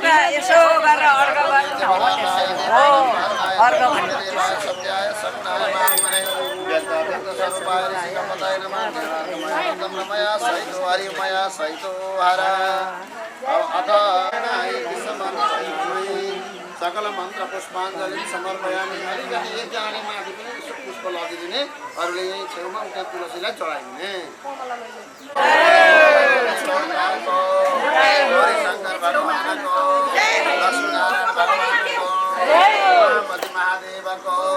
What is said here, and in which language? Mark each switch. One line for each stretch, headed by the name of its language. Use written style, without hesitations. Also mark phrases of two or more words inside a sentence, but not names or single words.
Nepali: यसो गरेर अर्को गर्नु हो त्यसै हो अर्को भन्नु
Sanskrit: सकल मन्त्र पुष्पाञ्जलि समर्पयामि।
Nepali: अलिकति एकजनाले माथि पनि यसो पुष्प लगिदिने, अरूले यहीँ छेउमा उता तुलसीलाई चढाइदिने। हरिशङ्कर भगवानको, लक्ष्मीनारायण भगवानको, पार्वती महादेवको,